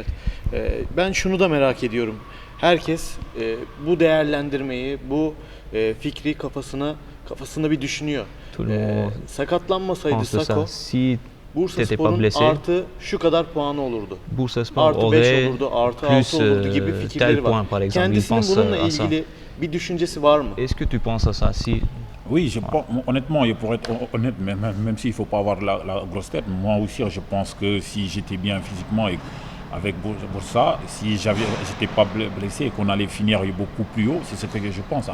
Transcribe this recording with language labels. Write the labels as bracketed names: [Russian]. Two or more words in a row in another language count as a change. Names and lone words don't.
[Turkish] Ben şunu da merak ediyorum. Herkes bu değerlendirmeyi, bu fikri kafasında bir düşünüyor. Sakatlanmasaydı Sako, Bursaspor'un artı şu kadar puanı olurdu. Artı 5 olurdu, artı 6 olurdu gibi fikirleri var. Kendisinin bununla ilgili bir düşüncesi var mı? [French] Est-ce que tu penses à ça? Si Oui, honnêtement, et pour être honnête, même s'il ne faut pas avoir la grosse tête, moi aussi, je pense que si j'étais bien physiquement et avec Boursa, si j'étais pas blessé et qu'on allait finir beaucoup plus haut, c'est ce que je pense.